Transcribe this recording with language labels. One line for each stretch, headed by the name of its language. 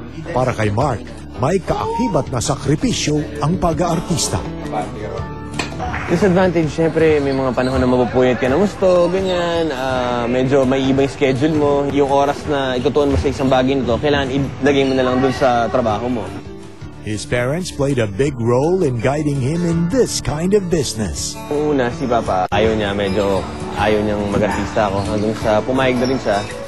Filipino: Para kay Mark, may kaakibat na sakripisyo ang pag-aartista. Disadvantage, syempre, may mga panahon na mapupuyat ka ng gusto, ganyan. Medyo may iba yung schedule mo. Yung oras na itutuon mo sa isang bagay nito, kailangan ilagay mo na lang dun sa trabaho mo.
English: His parents played a big role in guiding him in this kind of business.
Filipino: Ang una, si Papa, ayaw niyang mag-artista ako. Hanggang sa pumayag na rin siya.